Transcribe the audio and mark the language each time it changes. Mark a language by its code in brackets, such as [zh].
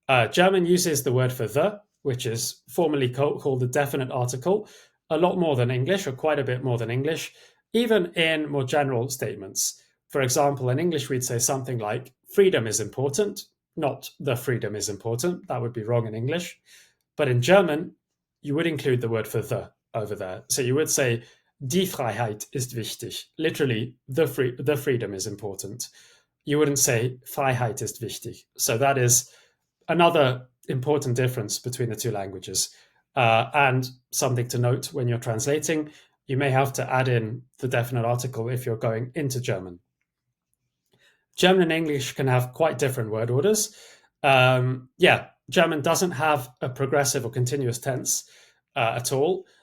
[en] German uses the word for the, which is formally called the definite article, a lot more than English, or quite a bit more than English, even in more general statements. For example, in English, we'd say something like, freedom is important, not the freedom is important. That would be wrong in English. But in German, you would include the word for the over there. So you would say, [de] die Freiheit ist wichtig. [en] Literally, the freedom is important. You wouldn't say, [de] Freiheit ist wichtig. [en] So that is another important difference between the two languages. And something to note when you're translating, you may have to add in the definite article if you're going into German. German and English can have quite different word orders. Yeah, German doesn't have a progressive or continuous tense at all.